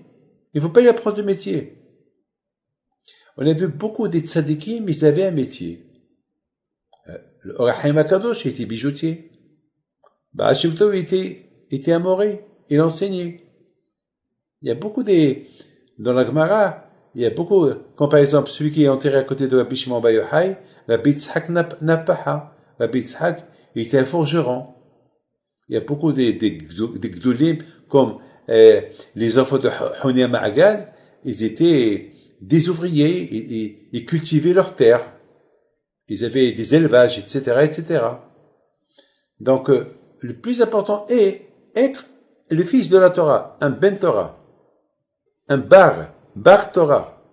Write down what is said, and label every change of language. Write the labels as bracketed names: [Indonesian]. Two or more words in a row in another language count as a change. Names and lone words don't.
[French] Il ne faut pas lui apprendre de métier. On a vu beaucoup des tzadikim, ils avaient un métier. Le Or HaChaim HaKadosh était bijoutier. Baal Shem Tov était amoré, il enseignait. Il y a beaucoup dans la Gemara, il y a beaucoup, comme par exemple celui qui est enterré à côté de Rabbi Shimon Bar Yochai, Rabbi Yitzhak Napaha. Rabbi Yitzhak, il était un forgeron. Il y a beaucoup des Gdolim, comme les enfants de Honia Ma'agal, ils étaient des ouvriers, ils cultivaient leurs terres. Ils avaient des élevages, etc., etc. Donc, le plus important est être le fils de la Torah, un [Hebrew] בן תורה, [French] un [Hebrew] בר תורה.